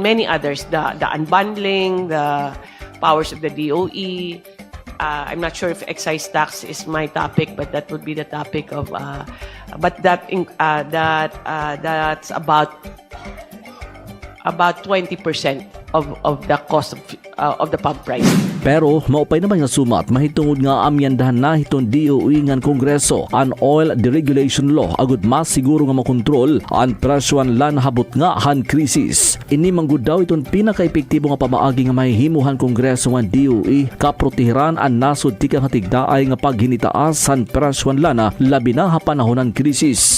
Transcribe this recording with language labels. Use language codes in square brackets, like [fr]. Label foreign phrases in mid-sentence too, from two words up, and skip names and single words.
[en] Many others, the unbundling, the powers of the DOE. I'm not sure if excise tax is my topic, but that would be the topic of. But that's about 20% of the cost of the pump price. [war] Pero maupay naman nga sumat mahitungod nga amyandahan na hiton DOE ngan Kongreso an oil deregulation law agud mas siguro nga makontrol ang presyon lan habot nga han krisis. Ini manggud daw iton pinaka-epektibo nga pamaagi nga mahihimuhan Kongreso ngan DOE kaprotehiran ang nasod tika nga tigdaay nga paghinitaas han presyon lana labi na ha panahonan krisis.